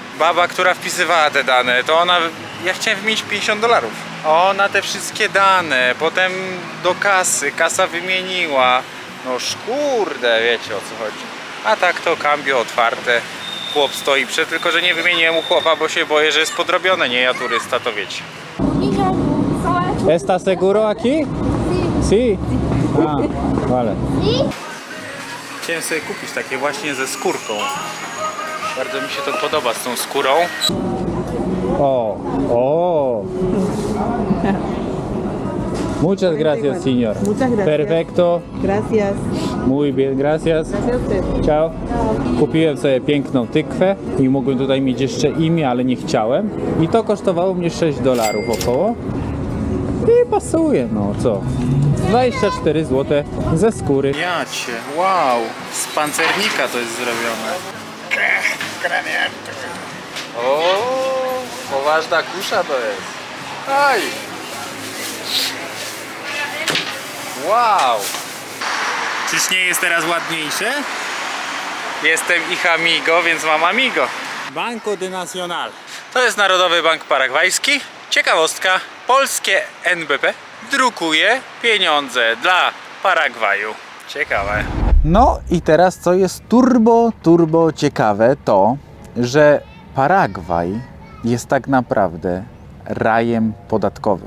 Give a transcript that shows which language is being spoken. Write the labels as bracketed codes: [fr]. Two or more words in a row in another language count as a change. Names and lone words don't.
[pl] Baba, która wpisywała te dane, to ona, ja chciałem wymienić $50. Ona te wszystkie dane, potem do kasy, kasa wymieniła. No kurde, wiecie o co chodzi. A tak to cambio otwarte, chłop stoi przed, tylko że nie wymieniłem u chłopa, bo się boję, że jest podrobione, nie ja turysta, to wiecie. [es] ¿Está seguro aquí? Sí. Ah, vale. [pl] Chciałem sobie kupić takie właśnie ze skórką. Bardzo mi się to podoba z tą skórą. O. [es] Muchas gracias, señor. Muchas gracias. Perfecto. Gracias. Muy bien, gracias. Gracias a usted. Ciao. [pl] Kupiłem sobie piękną tykwę i mogłem tutaj mieć jeszcze imię, ale nie chciałem. I to kosztowało mnie $6 około. I pasuje, no co? 24 zł ze skóry. Jacie, wow, z pancernika to jest zrobione. O, poważna kusza to jest. Aj! Wow! Czyż nie jest teraz ładniejsze? Jestem ich amigo, więc mam amigo. Banco de Nacional. To jest Narodowy Bank Paragwajski. Ciekawostka, polskie NBP drukuje pieniądze dla Paragwaju. Ciekawe. No i teraz co jest turbo ciekawe, to że Paragwaj jest tak naprawdę rajem podatkowym.